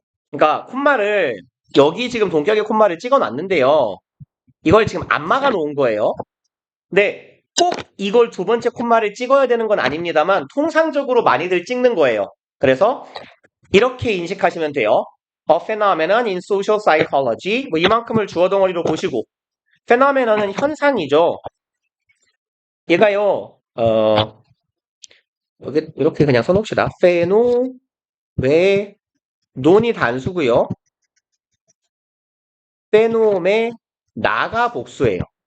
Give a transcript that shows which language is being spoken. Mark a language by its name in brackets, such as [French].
[Korean] 그러니까 콤마를 여기 지금 동격의 콤마를 찍어 놨는데요. 이걸 지금 안 막아 놓은 거예요. 근데 꼭 이걸 두 번째 콤마를 찍어야 되는 건 아닙니다만 통상적으로 많이들 찍는 거예요. 그래서 이렇게 인식하시면 돼요. [English] A phenomenon in social psychology. [Korean] 뭐 이만큼을 주어 덩어리로 보시고 phenomenon은 현상이죠. 얘가요. 여기 이렇게 그냥 써놓읍시다. 페노 왜 논이 단수고요. 페노메 나가 복수예요.